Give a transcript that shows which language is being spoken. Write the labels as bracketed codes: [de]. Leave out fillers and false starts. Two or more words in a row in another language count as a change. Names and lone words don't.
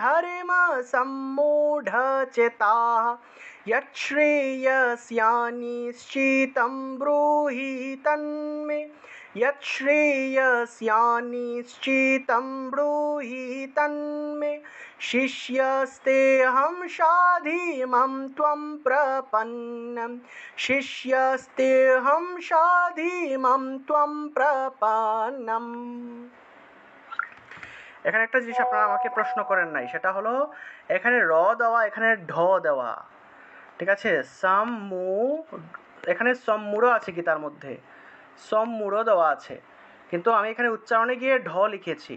[sa] धर्मसम्मूढचेताः यच्छ्रेयस्यानिश्चितं ब्रूहि तन्मे यच्छ्रेयस्यानिश्चितं ब्रूहि तन्मे शिष्यस्तेऽहं शाधीमं त्वं प्रपन्नं शिष्यस्तेऽहं शाधीमं त्वं प्रपन्नम्। [bn] এখানে একটা জিনিস আপনারা আমাকে প্রশ্ন করেন নাই, সেটা হলো এখানে র দেওয়া, এখানে ঢ দেওয়া, ঠিক আছে? সাম্মু, এখানে সম্মুড়ো আছে কি তার মধ্যে? সম্মুড়ো দেওয়া আছে, কিন্তু আমি এখানে উচ্চারণে গিয়ে ঢ লিখেছি।